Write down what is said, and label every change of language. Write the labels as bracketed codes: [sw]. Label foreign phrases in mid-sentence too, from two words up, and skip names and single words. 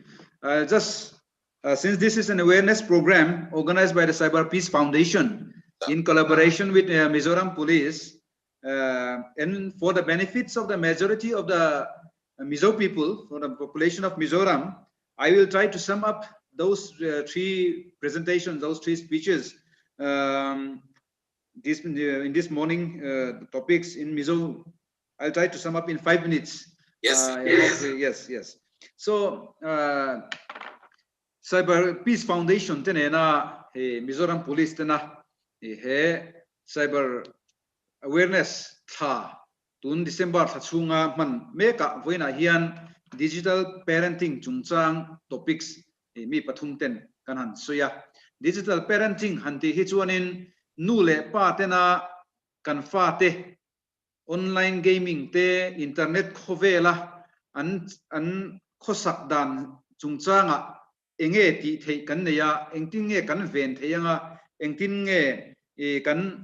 [en] Since this is an awareness program organized by the CyberPeace Foundation in collaboration with Mizoram Police, and for the benefits of the majority of the Mizo people, for the population of Mizoram, I will try to sum up those three presentations, those three speeches in this morning topics in Mizo. I'll try to sum up in 5 minutes. Yes. [lus] So CyberPeace Foundation tenena Mizoram Police tena [en] cyber awareness [lus] tha tun December thachunga man meka voina hian [en] digital parenting [lus] chungchang topics mi pathum ten kanhan soya [en] digital parenting [lus] hanti hi chuanin nule pa tena kanfa te [en] online gaming [lus] te internet khovela an khosak dan chungchanga enge ti thei kan neya engtin nge kan ven theyanga engtin nge kan